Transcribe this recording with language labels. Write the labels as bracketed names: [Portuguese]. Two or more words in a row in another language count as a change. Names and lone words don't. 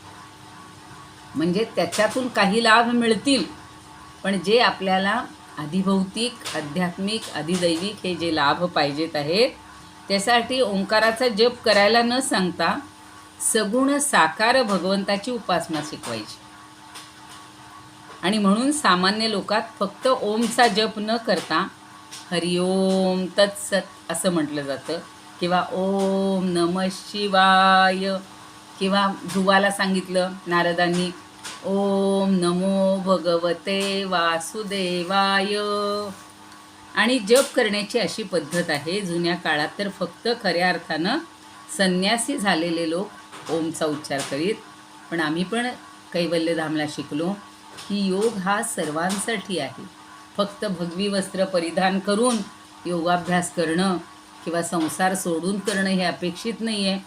[Marathi] म्हणजे त्याच्यातून काही लाभ मिळतील, पण जे आपल्याला अधिभौतिक आध्यात्मिक अधिदैविक हे जे लाभ पाहिजेत आहेत त्यासाठी ओंकाराचा जप करायला न सांगता सगुण साकार भगवंताची उपासना शिकवायची. आणि म्हणून सामान्य लोकात फक्त ओमचा जप न करता [Sanskrit] हरिओम तत्सत [Marathi] असं म्हटलं जातं, किंवा [Sanskrit] ओम नमः शिवाय, [Marathi] किंवा ध्रुवाला सांगितलं नारदांनी [Sanskrit] ओम नमो भगवते वासुदेवाय. [Marathi] आणि जप करण्याची अशी पद्धत आहे. जुन्या काळात तर फक्त खऱ्या अर्थानं संन्यासी झालेले लोक ओमचा उच्चार करीत, पण आम्ही पण कैवल्यधामला शिकलो की योग हा सर्वांसाठी आहे. फक्त भगवी वस्त्र परिधान करून योगाभ्यास करणं किंवा संसार सोडून करणं हे अपेक्षित नाही आहे.